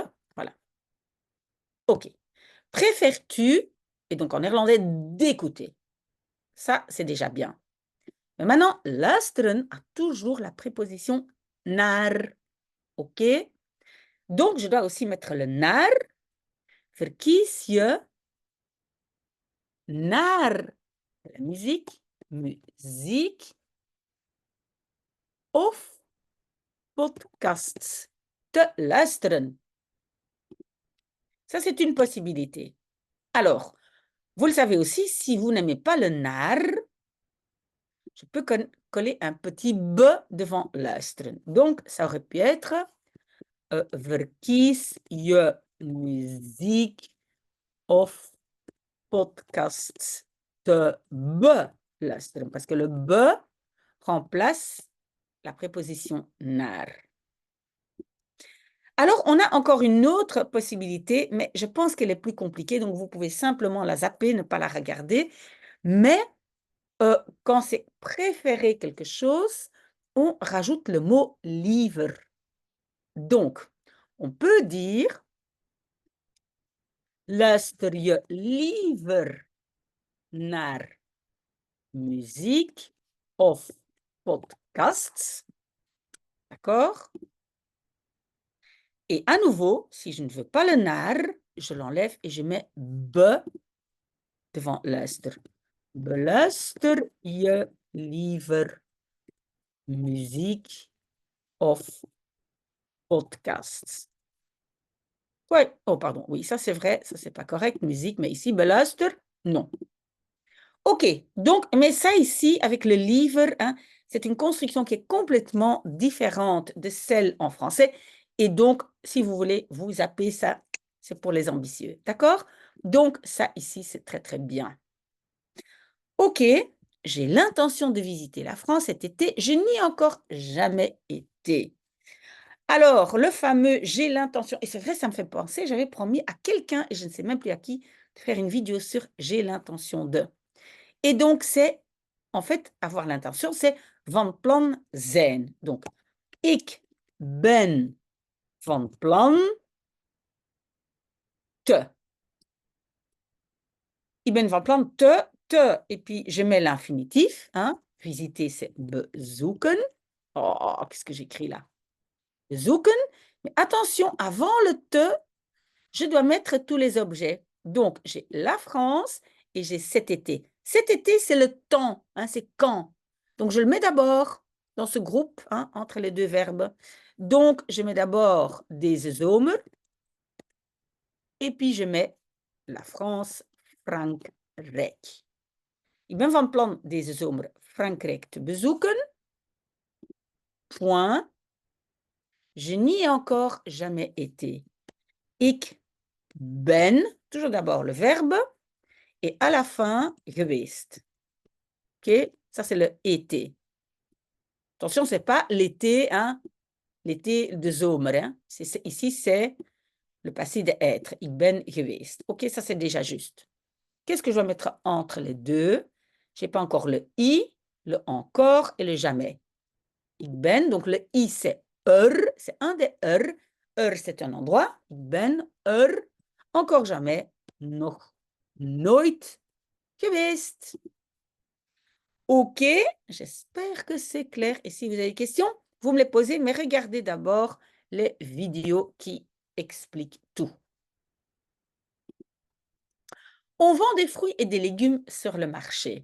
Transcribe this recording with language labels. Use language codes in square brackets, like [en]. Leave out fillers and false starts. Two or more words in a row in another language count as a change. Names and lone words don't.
[fr] Voilà. OK. Préfères-tu, et donc en néerlandais, d'écouter? Ça, c'est déjà bien. Mais maintenant, luisteren a toujours la préposition naar. OK? Donc, je dois aussi mettre le naar. [nl] Verkies je naar la muziek of podcasts te luisteren? [fr] Ça, c'est une possibilité. Alors, vous le savez aussi, si vous n'aimez pas le naar, je peux coller un petit b devant luisteren. Donc, ça aurait pu être [nl] verkies je muziek of podcasts te beluisteren. [fr] Parce que le be remplace la préposition naar. Alors, on a encore une autre possibilité, mais je pense qu'elle est plus compliquée, donc vous pouvez simplement la zapper, ne pas la regarder. Mais quand c'est préférer quelque chose, on rajoute le mot liever. Donc, on peut dire [nl] luister je liever naar muziek of podcasts. [fr] D'accord? Et à nouveau, si je ne veux pas le naar, je l'enlève et je mets be devant luister. [nl] Beluister je liever muziek of podcasts? [fr] Oui, oh pardon, oui, ça c'est vrai, ça c'est pas correct, musique, mais ici, beluister, non. OK, donc, mais ça ici, avec le liever, hein, c'est une construction qui est complètement différente de celle en français. Et donc, si vous voulez, vous zappez ça, c'est pour les ambitieux. D'accord? Donc, ça ici, c'est très, très bien. OK, j'ai l'intention de visiter la France cet été. Je n'y ai encore jamais été. Alors, le fameux j'ai l'intention, et c'est vrai, ça me fait penser, j'avais promis à quelqu'un, et je ne sais même plus à qui, de faire une vidéo sur j'ai l'intention de. Et donc, c'est, en fait, avoir l'intention, c'est [nl] van plan zijn. Donc, ik ben van plan te. Ik ben van plan te, [fr] et puis je mets l'infinitif. Hein. Visiter, c'est bezoeken. Oh, qu'est-ce que j'écris là? Bezoeken. Mais attention, avant le te, je dois mettre tous les objets. Donc, j'ai la France et j'ai cet été. Cet été, c'est le temps, hein, c'est quand. Donc, je le mets d'abord dans ce groupe, hein, entre les deux verbes. Donc, je mets d'abord des zomer et puis je mets la France, Frankrijk. [nl] Ik ben van plan deze zomer Frankrijk te bezoeken. [fr] Point. Je n'y ai encore jamais été. [nl] Ik ben, [fr] toujours d'abord le verbe, et à la fin, geweest. OK? Ça, c'est le été. Attention, ce n'est pas l'été, hein? L'été [nl] de zomer. [fr] Hein? Ici, c'est le passé de être. [nl] Ik ben geweest. [fr] OK, ça, c'est déjà juste. Qu'est-ce que je dois mettre entre les deux? Je n'ai pas encore le i, le encore et le jamais. [nl] Ik ben, [fr] donc le i, c'est c'est un des c'est un endroit. [nl] Ik ben [fr] encore jamais, [nl] nog nooit geweest. [fr] OK, j'espère que c'est clair. Et si vous avez des questions, vous me les posez, mais regardez d'abord les vidéos qui expliquent tout. On vend des fruits et des légumes sur le marché.